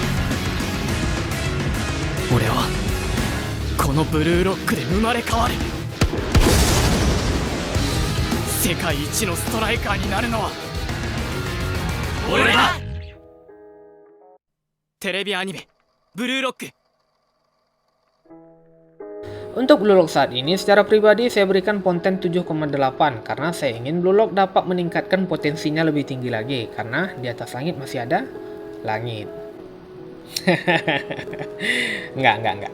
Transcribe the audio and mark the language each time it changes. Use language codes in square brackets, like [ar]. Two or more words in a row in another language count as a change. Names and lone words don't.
[ja] 俺はこのBlue Lockで生まれ変わる. 世界一のストライカーになるのは俺だ。テレビアニメブルーロック。 [id] Untuk Blue Lock saat ini, secara pribadi saya berikan konten 7,8 karena saya ingin Blue Lock dapat meningkatkan potensinya lebih tinggi lagi karena di atas langit masih ada langit. Enggak.